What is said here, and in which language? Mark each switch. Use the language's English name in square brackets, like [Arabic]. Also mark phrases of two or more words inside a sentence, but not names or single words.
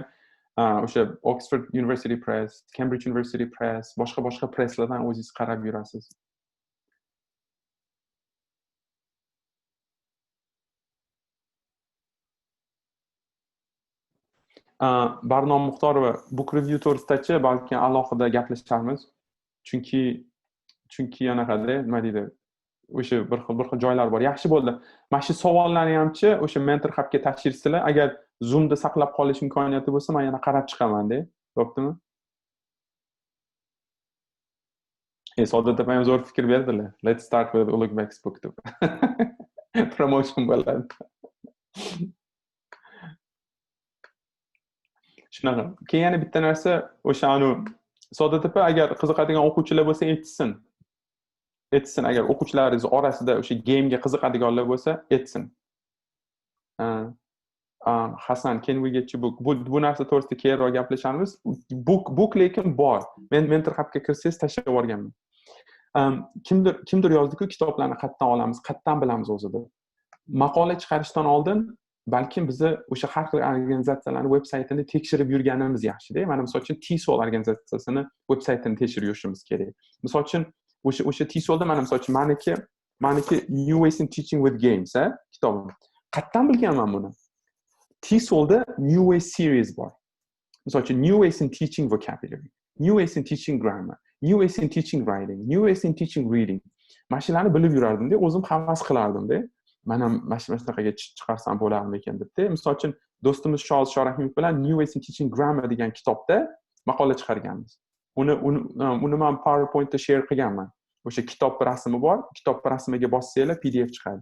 [Uzbek] O'sha Oxford University Press, Cambridge University Press, boshqa presslardan o'zingiz qarab yurasiz. Barnom Muxtorova, book review to'g'risida balki alohida gaplashamiz. Chunki anaqada, nima deydi, o'sha bir xil joylar bor. Yaxshi bo'ldi. Mana shu savollarni hamchi o'sha [English] mentor hubga [Uzbek] tashirsizlar. Agar Zoomda saqlab qolish imkoniyati bo'lsa, men yana qarab chiqaman-da. Bo'ptimi? Saodat opam zo'r fikr berdilar. [English] Let's start with Ulugbek's book deb. [Uzbek] Promotion bo'ladi. Shunaqa. Keyin yana bitta narsa, o'sha Saodat opa agar qiziqadigan o'quvchilar bo'lsa aytsin. Agar o'quvchilaringiz orasida o'sha gamega qiziqadiganlar bo'lsa, aytsin. [English] Hasan, can we get your book? [Uzbek] Bu narsa to'g'risida keyinroq gaplashamiz. Book lekin bor. Men [English] mentor hubga [Uzbek] kirsangiz tashlab yuborganman. Kimdir yozdi-ku, kitoblarni qayerdan olamiz, qayerdan bilamiz o'zida. Maqola chiqarishdan oldin balkim bizni o'sha har xil organizatsiyalarning veb-saytini tekshirib yurganimiz yaxshi-da. Mana misol uchun tSOL organizatsiyasini veb-saytini tekshirib yurishimiz kerak. Misol uchun o'sha tSOLda mana misol uchun meniki New Ways in Teaching with Games, kitobim. Qayerdan bilganman buni? tSOLda New Ways series bor. Misol uchun New Ways in Teaching Vocabulary, New Ways in Teaching Grammar, New Ways in Teaching Writing, New Ways in Teaching Reading. Mana shularni bilib yurardim-da, o'zim havas qilardim-da. Men ham mana shunaqaga chiqarsam bo'larmi ekan deb-da. Misol uchun do'stimiz Shorahimov bilan New Ways in Teaching Grammar degan kitobda maqola chiqarganmiz. Uni men PowerPointda share qilganman. O'sha kitob rasmi bor, kitob rasmiga bossanglar PDF chiqadi.